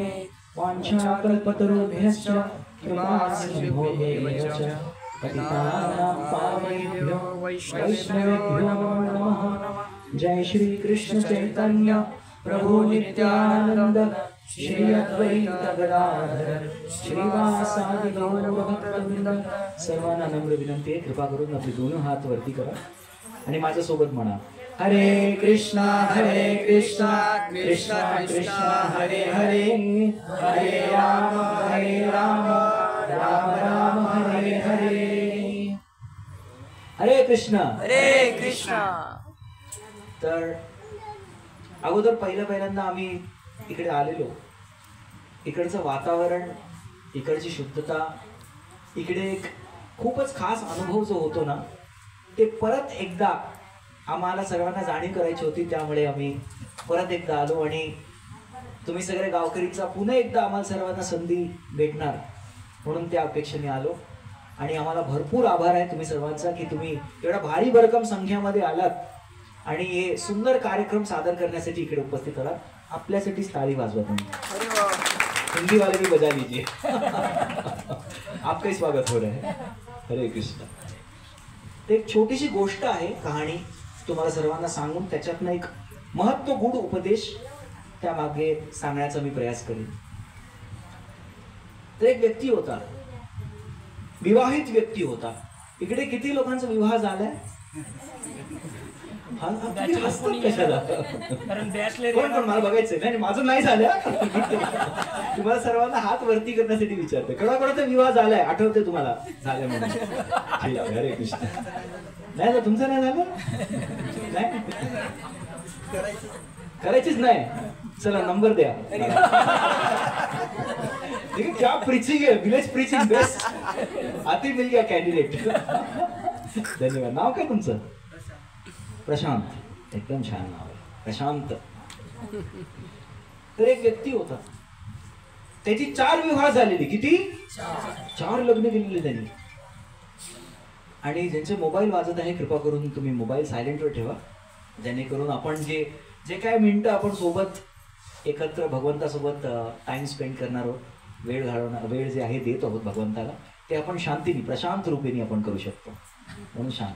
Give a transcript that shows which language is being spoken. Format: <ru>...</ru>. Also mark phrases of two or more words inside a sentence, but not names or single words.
<sa>वाञ्छाकल्पतरुभ्यश्च कृपासिन्धुभ्यो च पतितानां पावनेभ्यो वैष्णवेभ्यो नमः। जय श्री कृष्ण चैतन्य प्रभु नित्यानंद श्री अद्वैत गदाधर श्रीवासादि गौर भक्तवृंद।</sa> <mr>सर्वांना नम्र विनंती आहे, कृपा करून आपले दोन हात वरती करा आणि माझ्या सोबत म्हणा,</mr> <sa>हरे कृष्णा कृष्णा कृष्णा हरे हरे, हरे राम राम राम हरे हरे। हरे कृष्णा।</sa> <mr>तर अगोदर पहिल्यांदा आम्ही इकडे आलेलो, इकडचं वातावरण, इकडची शुद्धता, इकडे एक खूपच खास अनुभव जो होतो ना, ते परत एकदा आम्हाला सर्वांना जाणीव करायची होती, त्यामुळे आम्ही परत एकदा आलो आणि तुम्ही सगळे गावकरीचा पुन्हा एकदा आम्हाला सर्वांना संधी भेटणार म्हणून त्या अपेक्षेने आलो। आणि आम्हाला भरपूर आभार आहे तुम्ही सर्वांचा की तुम्ही एवढा भारी भरकम संख्यामध्ये आलात आणि हे सुंदर कार्यक्रम सादर करण्यासाठी इकडे उपस्थित आलात। आपल्यासाठी ताली वाजवा तुम्ही,</mr> <hi>हिंदी वाले भी बजा लीजिए। आपका स्वागत हो रहा है। हरे कृष्ण।</hi> <mr>एक छोटीशी गोष्ट आहे, कहाणी तुम्हाला सर्वांना सांगून त्याच्यातनं एक महत्व गुढ उपदेश त्यामागे सांगण्याचा मी प्रयास करेन। तर एक व्यक्ती होता, विवाहित व्यक्ती होता। इकडे किती लोकांचा विवाह झालाय? कशाला कोण कोण मला बघायचंय? नाही माझं नाही झालं, तुम्हाला सर्वांना हात वरती करण्यासाठी विचारते। कोणाकोणाचा विवाह झालाय आठवते तुम्हाला? झालं म्हणून ठीक आहे, हरे कृष्ण। नाही ना, तुमचं नाही झालं? नाही करायचीच नाही, चला नंबर द्या।</mr> <hi>देखिए क्या प्रीचिंग है,</hi> <en>village preaching best.</en> <hi>आती मिल गया कैंडिडेट। धन्यवाद।</hi> <mr>नाव काय तुमचं? प्रशांत। एकदम छान नाव आहे, प्रशांत। तर एक व्यक्ती होता, त्याची 4 विवाह झालेली। किती? 4 लग्न केलेली त्यांनी। आणि ज्यांचे मोबाईल वाजत आहे, कृपा करून तुम्ही मोबाईल सायलेंटवर ठेवा, जेणेकरून आपण जे काय मिनिटं आपण सोबत एकत्र भगवंतासोबत</mr> <en>time spend</en> <mr>करणार आहोत, वेळ घालवणार, वेळ जे आहे देत आहोत भगवंताला, ते आपण शांतीने, प्रशांत रूपेने आपण करू शकतो, म्हणून शांती।</mr>